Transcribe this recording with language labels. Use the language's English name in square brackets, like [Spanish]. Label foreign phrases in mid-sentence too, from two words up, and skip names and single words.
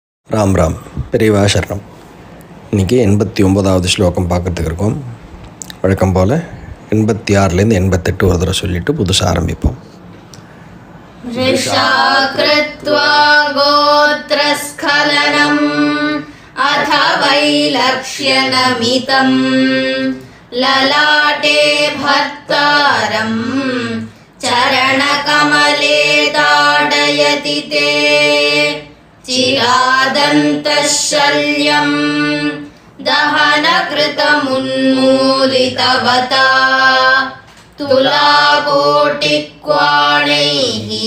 [Tamil] ராம் ராம் பெரியவா சரணம். இன்றைக்கி 89வது ஸ்லோகம் பார்க்கறதுக்கு இருக்கோம். வழக்கம் போல் 86லேருந்து 88 ஒரு தடவை சொல்லிவிட்டு புதுசாக ஆரம்பிப்போம். [Sanskrit] ऋषाकृत्वा गोत्रस्खलनम् अथ वैलक्ष्यनमितं ललाटे भर्तारं चरणकमले ताडयति ते चिरादन्तशल्यं दहनकृतमुन्मूलितवता तुलाकोटिक्वाणैः